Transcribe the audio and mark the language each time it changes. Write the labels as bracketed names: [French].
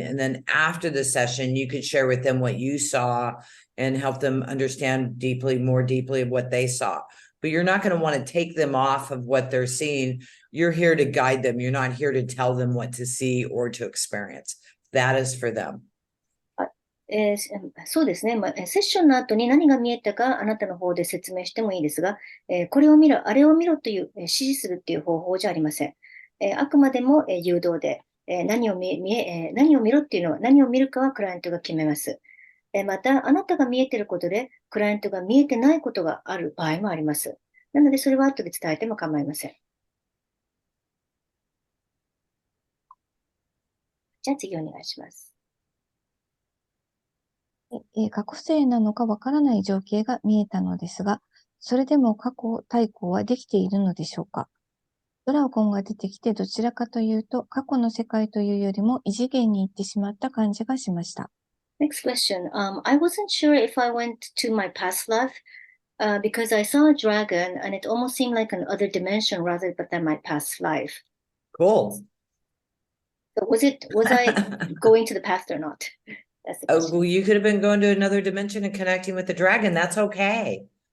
[English] And then after the session, you could share with them what you saw and help them understand more deeply of what they saw. But you're not going to want to take them off of what they're seeing. You're here to guide them. You're not here to tell them what to see or to experience. That is for them. [Japanese] そうですね。セッションの後に何が見えたか、あなたの方で説明してもいいですが、これを見ろ、あれを見ろという、指示するっていう方法じゃありません。あくまでも、誘導で、何を見ろっていうのは、何を見るかはクライアントが決めます。また、あなたが見えていることで、クライアントが見えてないことがある場合もあります。なので、それは後で伝えても構いません。じゃあ次お願いします。過去世なのかわからない情景が見えたのですが、それでも過去対抗はできているのでしょうか。ドラゴンが出てきてどちらかというと過去の世界というよりも異次元に行ってしまった感じがしました。 [English] Next question. I wasn't sure if I went to my past life because I saw a dragon and it almost seemed like another dimension rather than my past life. Cool. So was I going to the past or not? That's the Oh, question. well, you could have been going to another dimension and connecting with the dragon. That's okay.